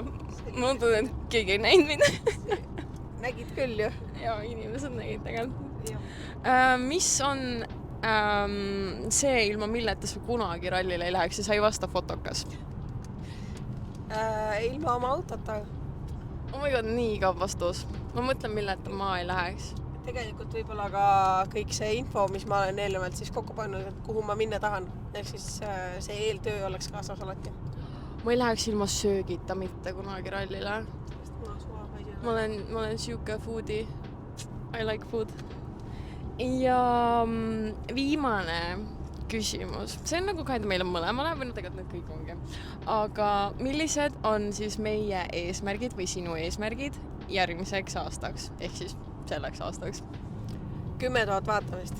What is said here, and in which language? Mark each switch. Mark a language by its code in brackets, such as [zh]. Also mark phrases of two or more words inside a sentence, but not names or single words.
[et] Ma mõtlen, et keegi ei näinud mind. Nägid küll ju. Ja inimesed nägid tegelikult. Mis on see, ilma milleta sa kunagi rallile ei läheks ja sa ei vasta fotokas? Ilma oma autota. [en] Oh my god, [et] nii igav vastus. Ma mõtlen, milleta ma ei läheks. Tegelikult võib-olla ka kõik see info, mis ma olen eelnevalt siis kokku pannud, et kuhu ma minna tahan. Ehk siis see eeltöö oleks kaasas alati. Ma ei läheks ilma söögita mitte kunagi rallile. Ma olen siuke foodie. [en] I like food. [et] Ja viimane küsimus. See on nagu kaida meile mõlemale, või tegelikult need kõik ongi. Aga millised on siis meie eesmärgid või sinu eesmärgid järgmiseks aastaks? Ehk siis selleks aastaks. 10 000 vaatamist.